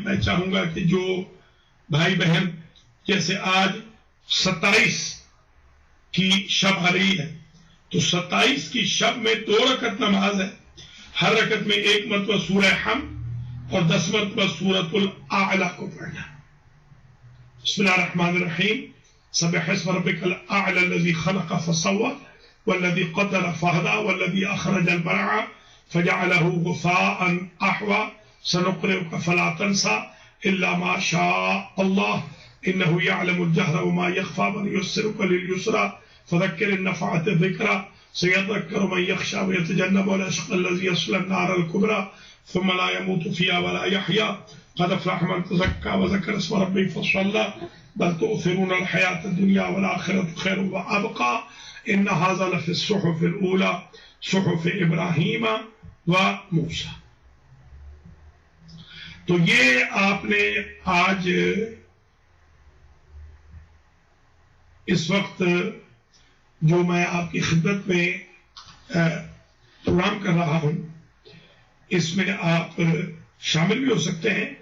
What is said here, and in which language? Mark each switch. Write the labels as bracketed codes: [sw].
[ur] میں چاہوں گا کہ جو بھائی بہن جیسے آج 27 کی شب آ رہی ہے تو 27 کی شب میں 2 رکعت نماز ہے. ہر رکعت میں 1 مرتبہ سورہ حمد اور 10 مرتبہ سورۃ الاعلی کو پڑھنا. [ar] بسم اللہ الرحمن الرحیم. سبح اسم ربک الاعلی الذی خلق فسوى والذی قدر فہدى والذی اخرج المرعى فجعله غثاء احوى سنقرئك فلا تنسى الا ما شاء الله انه يعلم الجهر وما يخفى ونيسرك لليسرى فذكر النفعة الذكرى سيذكر من يخشى ويتجنبها الأشقى الذي يصلى النار الكبرى ثم لا يموت فيها ولا يحيا قد أفلح من تزكى وذكر اسم ربه فصلى بل تؤثرون الحياة الدنيا والآخرة خير وأبقى إن هذا لفي الصحف الأولى صحف إبراهيم وموسى. [ur] تو یہ آپ نے آج اس وقت جو میں آپ کی خدمت میں پروگرام کر رہا ہوں اس میں آپ شامل بھی ہو سکتے ہیں.